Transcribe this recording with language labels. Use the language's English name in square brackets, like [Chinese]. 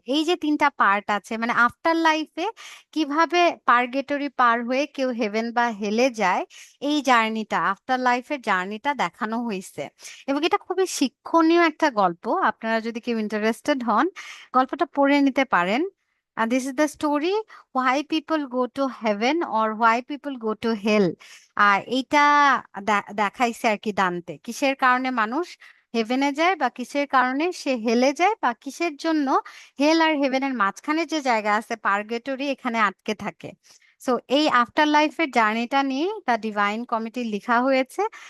[Bangla] এই যে তিনটা পার্ট আছে, মানে আফটার লাইফে কিভাবে পার্গেটরি পার হয়ে কেউ হেভেন বা হেলে যায়, এই জার্নিটা, আফটার লাইফের জার্নিটা দেখানো হয়েছে। এবং এটা খুবই শিক্ষণীয় একটা গল্প, আপনারা যদি কেউ ইন্টারেস্টেড হন গল্পটা পড়ে নিতে পারেন। [English] This is the story why people go to heaven or why people go to hell. [Bangla] এইটা দেখাইছে আর কি দান্তে, কিসের কারণে মানুষ হেভেনে যায় বা কিসের কারণে সে হেলে যায় বা কিসের জন্য হেল আর হেভেনের মাঝখানে যে জায়গা আছে পার্গেটরি, এখানে আটকে থাকে। সো এই আফটার লাইফের জার্নিটা নিয়ে দ্য ডিভাইন কমিটি লেখা হয়েছে।